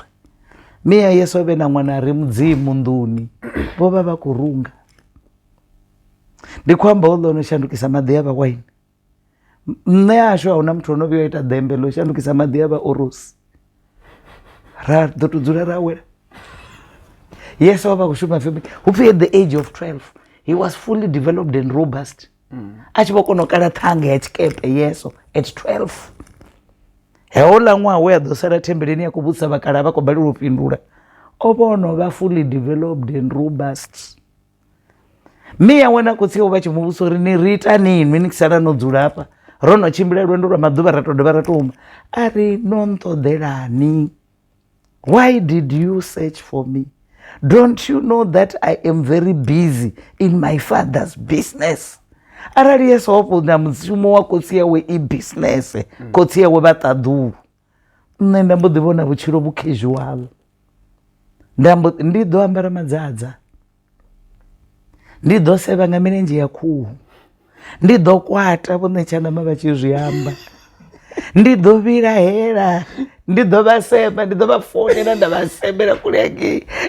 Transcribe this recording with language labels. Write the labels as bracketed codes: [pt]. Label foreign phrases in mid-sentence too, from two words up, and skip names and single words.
[ve] Miya Yeso vhe na ṅwana ri mudzimu nḓuni, vho vha vha khou runga. Ndi khou amba uḽa no shandukisa maḓi a vha waini. Nṋe ashu a huna muthu ono vhuya ita dembe ḽo shandukisa maḓi a vha orosi, ra ḓo to dzula ra wela. Yeso vha khou shuma feme hupfi [en] at the age of 12 he was fully developed and robust. [ve] A tshi vho kona u kala ṱhanga ya tshikepe Yeso at 12. Heuḽa ṅwaha we a ḓo sala thembeleni ya khou vhudzisa vhakala vha khou balelwa u fhindula, o vhono vha [en] fully developed and robust. [ve] Miya wena khotsi vha tshi muvhusa uri ni ri ita nini ni sala no dzula hafha ro no tshimbila lwendo lwa maḓuvha ra to dovha ra toma, a ri no nṱoḓelani? [en] Why did you search for me? Don't you know that I am very busy in my father's business? [ve] Arali Yeso hopo na mushumo wa khotsi yawe I business, khotsi yawe vha ṱaḓulu. Nṋe nda mbo ḓi vhona vhutshilo vhu casual, ndi ḓo ambara madzadza, ndi ḓo sevha nga milenzhe ya khuhu, ndi ḓo kwata Vho Netshandama vha tshi zwi amba, ndi ḓo vhilahela, ndi ḓo vha sema, ndi ḓo vha founela nda vha semela kule hangei.